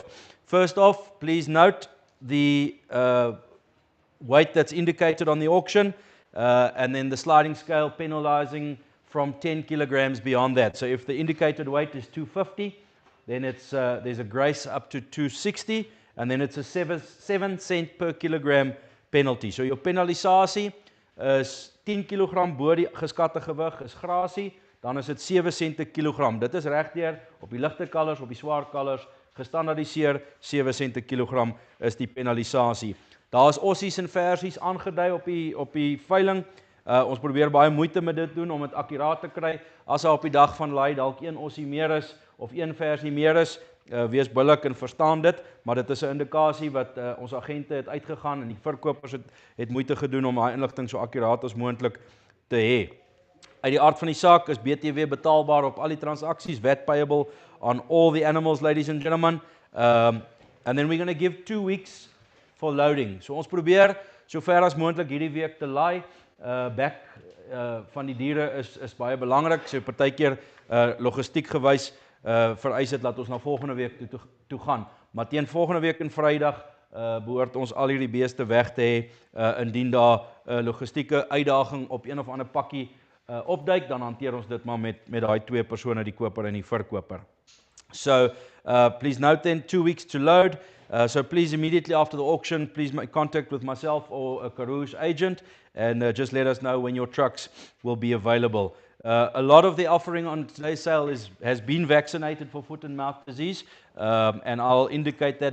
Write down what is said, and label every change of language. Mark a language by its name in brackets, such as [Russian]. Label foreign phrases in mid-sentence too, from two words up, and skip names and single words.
[English] First off, please note the weight that's indicated on the auction, and then the sliding scale penalizing from 10 kilograms beyond that. So if the indicated weight is 250, then there's a grace up to 260, and then it's a 7 cent per kilogram penalty. [Afrikaans] So jou penalisasie is 10 kg bo die geskatte gewig is grasie, dan is dit 7 sent per kilogram. Dit is regdeur op die ligte kalvers, op die swaar kalvers, gestandardiseer 7 sent per kilogram is die penalisasie. Daar is ossies en versies aangedui op die veiling. Ons probeer baie moeite met dit doen om dit akkuraat te kry. As daar op die dag van laai dalk 1 ossie meer is of 1 versie meer is, wees billik en verstaan dit, maar dit is 'n indikasie wat ons agente het uitgegaan en die verkopers het moeite gedoen om daai inligting so akkuraat as moontlik te hê. Uit die aard van die saak is BTW betaalbaar op al die transaksies, [English] VAT payable on all the animals, ladies and gentlemen. And then we're going to give 2 weeks for loading. [Afrikaans] So ons probeer so ver as moontlik hierdie week te laai. Back van die diere is baie belangrik. So partykeer logistiek gewys vereis dit dat ons na volgende week toe gaan. Maar teen volgende week en Vrydag behoort ons al hierdie beeste weg te hê. Indien daar logistieke uitdaging op een of ander pakkie opduik, dan hanteer ons dit maar met daai 2 persone, die koper en die verkoper. [English] So please note then 2 weeks to load. So please immediately after the auction, please make contact with myself or a Karoo's agent and just let us know when your trucks will be available. A lot of the offering on today's sale has been vaccinated for foot and mouth disease, and I'll indicate that.